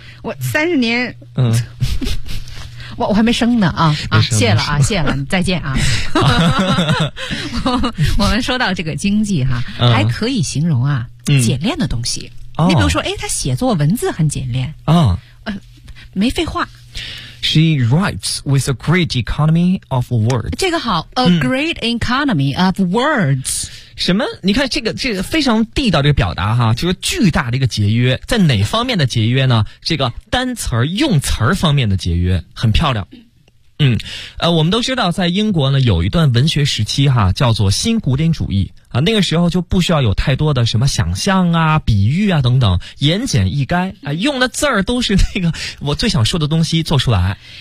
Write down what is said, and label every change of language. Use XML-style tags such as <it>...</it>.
<zh>我三十年，我还没生呢啊！谢了啊，谢了，再见啊。我们说到这个经济哈、还可以形容啊，简练的东西。你比如说，他写作文字很简练啊、没废话。</zh> <en>She writes with a great economy of words.</en> <zh>这个好</zh> <en>，a great economy of words.</en> <zh>什么？你看这个非常地道的表达哈，就是巨大的一个节约，在哪方面的节约呢？这个单词用词方面的节约，很漂亮。我们都知道，在英国呢有一段文学时期哈，叫做新古典主义啊，那个时候就不需要有太多的什么想象啊、比喻啊等等，言简意赅啊，用的字儿都是那个我最想说的东西做出来。</zh>